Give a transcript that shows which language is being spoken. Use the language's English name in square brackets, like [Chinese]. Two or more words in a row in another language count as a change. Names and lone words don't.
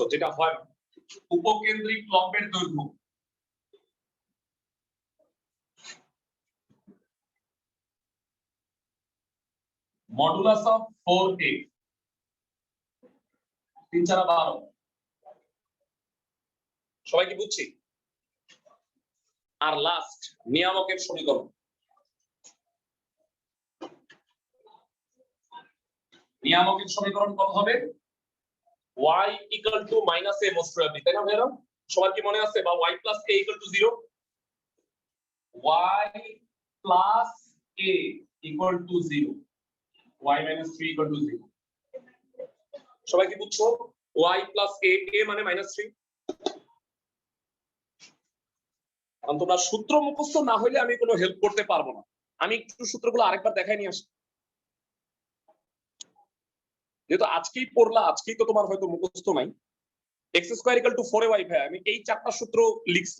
[Bangla] যেটা হয় উপকেন্দ্রিক লম্বের দৈর্ঘ্য [English] modulus of [Bangla] 4a 3 4 12। সবাই কি বুঝছি? আর লাস্ট নিয়ামকের সমীকরণ। নিয়ামকের সমীকরণ কত হবে? [English] y equal to -a most probably, [Bangla] তাই না ভাইরা? সবার কি মনে আছে? [English] বা y plus a equal to 0, y plus a equal to 0, y minus 3 equal to 0। [Bangla] সবাই কি বুঝছো? [English] y plus a, a মানে -3। [Bangla] এখন তোমরা সূত্র মুখস্থ না হইলে আমি কোনো হেল্প করতে পারবো না। আমি একটু সূত্রগুলো আরেকবার দেখাই নিয়ে আসি, যেহেতু আজকেই পড়লা, আজকেই তো তোমার হয়তো মুখস্থ নাই। [English] x square equal to [Bangla] 4ay ভাই, আমি এই চারটা সূত্র লিখছি।